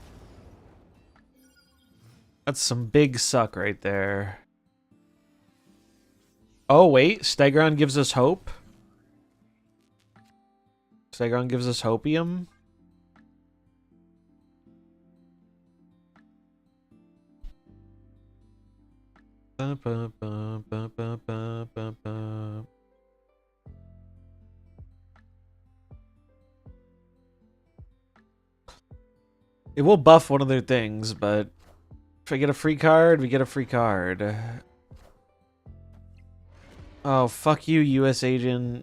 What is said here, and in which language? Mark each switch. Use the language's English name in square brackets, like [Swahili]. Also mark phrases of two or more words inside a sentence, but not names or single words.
[English] That's some big suck right there. Oh wait, Stegron gives us hope. Stegron gives us hopium. Ba, ba, ba, ba, ba, ba, ba, ba. It will buff one of their things, but if I get a free card, we get a free card. Oh, fuck you, US agent.